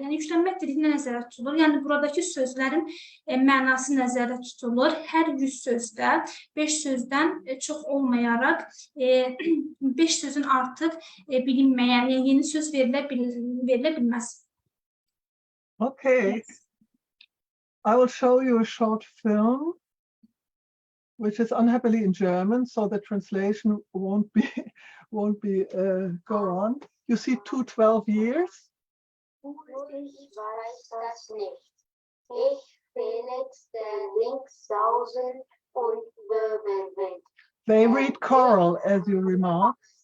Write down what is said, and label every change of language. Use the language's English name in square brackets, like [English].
[Azerbaijani] Yəni, yüklənmək dediyinə nəzərdə tutulur. Yəni, buradakı sözlərin mənası nəzərdə tutulur. Hər 100 sözdə 5 sözdən çox olmayaraq 5 sözün artıq bilinməyən, yəni yeni söz verilə bilməz. [English] Okay. I will show you a short film, which is unhappily in German, so the translation won't go on. You see 12 years. [German] Ich weiß das nicht. Ich, Felix, der Linksausen und Wirbelwind. [English] They read choral, as you remark.